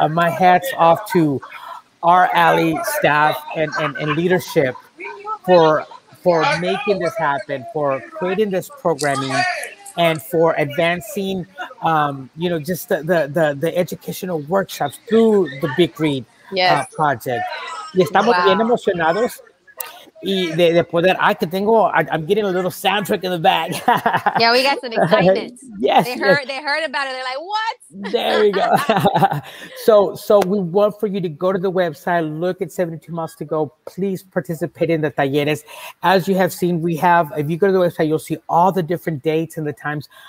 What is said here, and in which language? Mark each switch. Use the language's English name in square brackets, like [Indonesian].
[English] My hat's off to our Alley staff and leadership for making this happen, for creating this programming, and for advancing, just the educational workshops through the Big Read project. [Spanish] Y estamos bien emocionados. Y de poder, [English] I'm getting a little soundtrack in the back. Yeah, we got some excitement. Yes. They heard about it. They're like, what? There we go. So we want for you to go to the website, look at 72 Miles to Go. Please participate in the talleres. As you have seen, if you go to the website, you'll see all the different dates and the times.